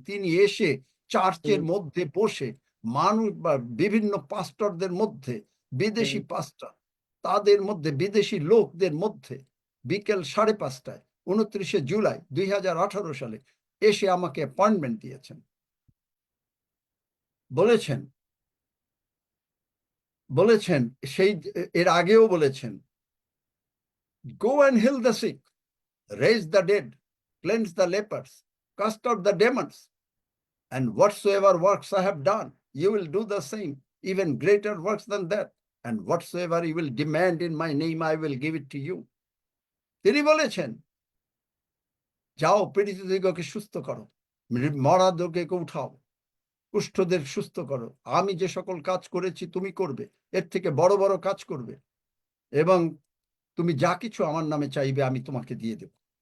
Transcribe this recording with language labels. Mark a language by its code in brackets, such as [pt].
[bn] তিনি এসে চার্চের মধ্যে বসে মানুষ বা বিভিন্ন পাস্টরদের মধ্যে, বিদেশি পাস্টর, তাদের মধ্যে বিদেশি লোকদের মধ্যে বিকেল 5:30টায় 29শে জুলাই 2018 সালে এসে আমাকে অ্যাপয়েন্টমেন্ট দিয়েছেন। বলেছেন সেই এর আগেও বলেছেন, [en] go and heal the sick, raise the dead, cleanse the lepers, cast out the demons, and whatsoever works I have done, you will do the same, even greater works than that, and whatsoever you will demand in my name, I will give it to you. [bn] তিনি বলেছেন, যাও পীড়িতদিগকে সুস্থ করো, মরাদেরকে উঠাও, কুষ্ঠদের সুস্থ করো। আমি যে সকল কাজ করেছি তুমি করবে, এর থেকে বড় বড় কাজ করবে, এবং তুমি যা কিছু আমার নামে চাইবে আমি তোমাকে দিয়ে দেব।